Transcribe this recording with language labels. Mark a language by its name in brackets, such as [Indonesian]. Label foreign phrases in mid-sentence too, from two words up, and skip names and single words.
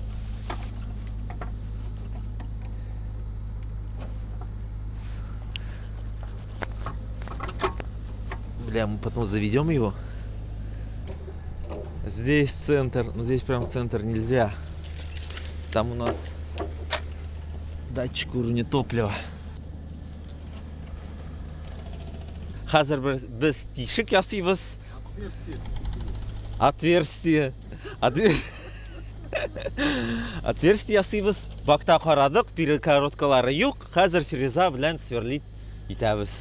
[Russian] Мы потом заведем его. Здесь центр, но здесь прям центр нельзя. Там у нас датчик уровня топлива. [Tatar] Хазар без тишек ясибыз. Отверстие ясибыз. Бакта карадык, перегородкалары юк. Хазар фреза белән сверлить итәбез.